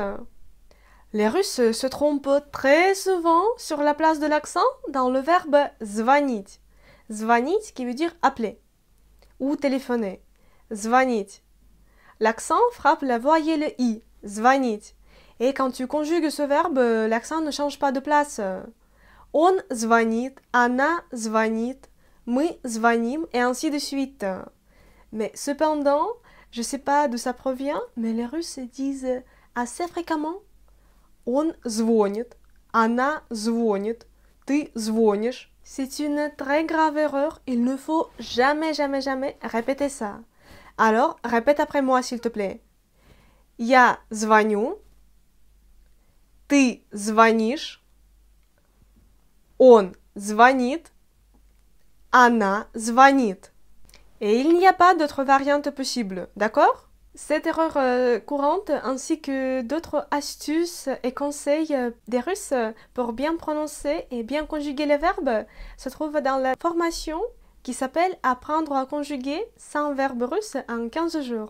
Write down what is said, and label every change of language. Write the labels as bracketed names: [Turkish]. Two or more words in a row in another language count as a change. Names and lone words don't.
[French] Les Russes se trompent très souvent sur la place de l'accent dans le verbe звонить. Звонить qui veut dire appeler ou téléphoner. Звонить. L'accent frappe la voyelle i. Звонить. Et quand tu conjugues ce verbe, l'accent ne change pas de place. [Russian] Он звонит, она звонит, мы звоним [French] et ainsi de suite. Mais cependant, je ne sais pas d'où ça provient, mais les Russes disent assez fréquemment [Russian] Он звонит, она звонит, ты звонишь. [French] C'est une très grave erreur, il ne faut jamais répéter ça. Alors, répète après moi s'il te plaît. [Russian] Я звоню, ты звонишь, он звонит, она звонит. [French] Et il n'y a pas d'autre variante possible, d'accord? Cette erreur courante ainsi que d'autres astuces et conseils des Russes pour bien prononcer et bien conjuguer les verbes se trouvent dans la formation qui s'appelle « Apprendre à conjuguer 100 verbes russes en 15 jours ».